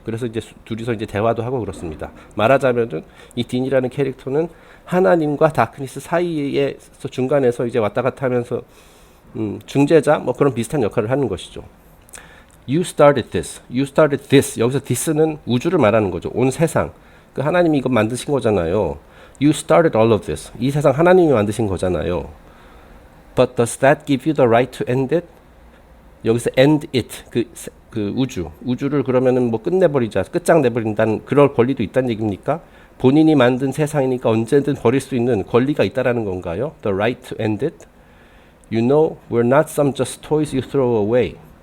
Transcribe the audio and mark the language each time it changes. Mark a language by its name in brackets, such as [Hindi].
[Korean] 그래서 이제 둘이서 이제 대화도 하고 그렇습니다. 말하자면은 이 딘이라는 캐릭터는 하나님과 다크니스 사이에서 중간에서 이제 왔다 갔다 하면서 중재자 뭐 그런 비슷한 역할을 하는 것이죠. [English] You started this. You started this. [Korean] 여기서 this는 우주를 말하는 거죠. 온 세상. 그 하나님이 이거 만드신 거잖아요. [English] You started all of this. [Korean] 이 세상 하나님이 만드신 거잖아요. [English] But does that give you the right to end it? [Korean] 여기서 [English] end it, [Korean] 그 우주를 그러면은 뭐 끝장내버린다는 그럴 권리도 있다는 얘기입니까? 본인이 만든 세상이니까 언제든 버릴 수 있는 권리가 있다라는 건가요? [English] The right to end it? You know, we're not some just toys you throw away.